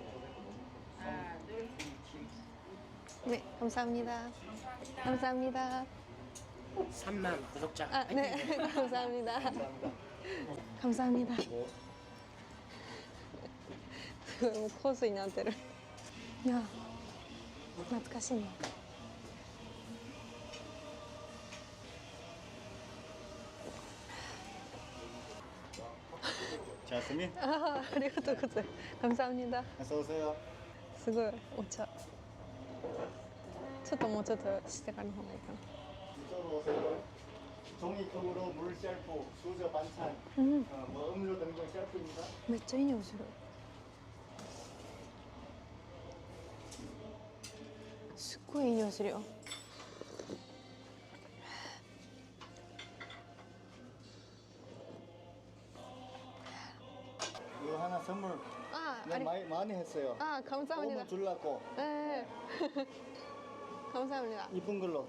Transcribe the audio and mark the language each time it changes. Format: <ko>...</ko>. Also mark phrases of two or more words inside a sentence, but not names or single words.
<ko>네, 감사합니다. 감사합니다. 3만 구독자. 아, 네, 감사합니다. 감사합니다. 뭐 코스</ko> <ja>になってる。いや、懐かしいね。</ja> <ko>자스민, 아,</ko> <ja>ありがとうございます。</ja> <ko>감사합니다. 어서 오세요.</ko> <ja>すごいお茶。ちょっともうちょっとしてからの方がいいかな。</ja> <ko>이쪽으로 오세요. 종이통으로 물 셀프, 수저 반찬, 뭐 음료 등등 셀프입니다.</ko> <ja>めっちゃいい匂いする。すっごいいい匂いするよ。</ja> <ko>이거 하나 선물 아, 그냥 많이 했어요. 아, 감사합니다. 오면 줄라고 네. 감사합니다. 이쁜 걸로</ko>